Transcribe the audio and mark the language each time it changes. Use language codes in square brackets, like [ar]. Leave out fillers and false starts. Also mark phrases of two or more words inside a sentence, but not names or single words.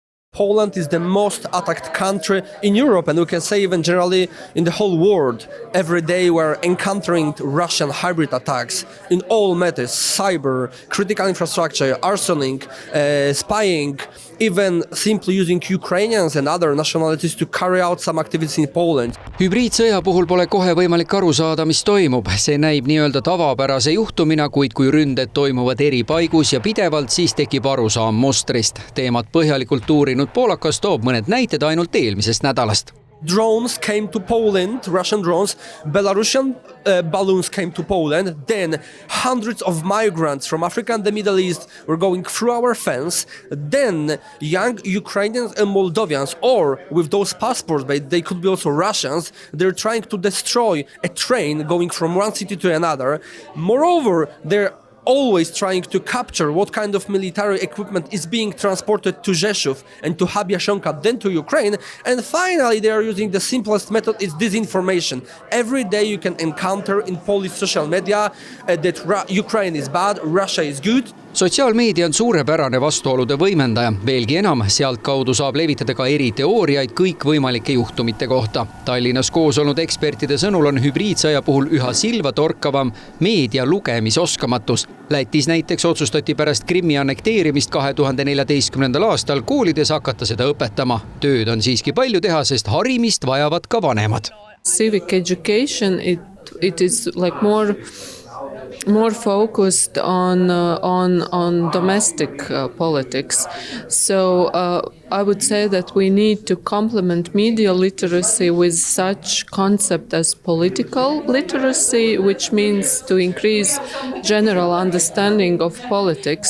[en] Poland is the most attacked country in Europe, and we can say even generally in the whole world. Every day we're encountering Russian hybrid attacks in all matters: cyber, critical infrastructure, arsoning, spying, even simply using Ukrainians and other nationalities to carry out some activities in Poland. [et] Hübriidsõja puhul pole kohe võimalik aru saada, mis toimub. See näib nii-öelda tavapärase juhtumina, kuid kui ründed toimuvad eri paigus ja pidevalt, siis tekib arusaam mustrist. Teemat põhjalikult uurinud poolakas toob mõned näited ainult eelmisest nädalast. [en] Drones came to Poland, Russian drones, Belarusian balloons came to Poland, then hundreds of migrants from Africa and the Middle East were going through our fence, then young Ukrainians and Moldovians, or with those passports, but they could be also Russians, they're trying to destroy a train going from one city to another. Moreover, they're always trying to capture what kind of military equipment is being transported to Rzeszów and to Habiashonka, then to Ukraine. And finally, they are using the simplest method, is disinformation. Every day you can encounter in Polish social media that Ukraine is bad, Russia is good. [et] Sotsiaalmeedia on suurepärane vastuolude võimendaja. Veelgi enam, sealt kaudu saab levitada ka eri teooriaid kõikvõimalike juhtumite kohta. Tallinnas koos olnud ekspertide sõnul on hübriidsõja puhul üha silva torkavam meedia lugemisoskamatus. Lätis näiteks otsustati pärast Krimmi annekteerimist 2014. aastal koolides hakata seda õpetama. Tööd on siiski palju teha, sest harimist vajavad ka vanemad. [en] Civic education, it is like more focused on domestic politics. So I would say that we need to complement media literacy with such concept as political literacy, which means to increase general understanding of politics.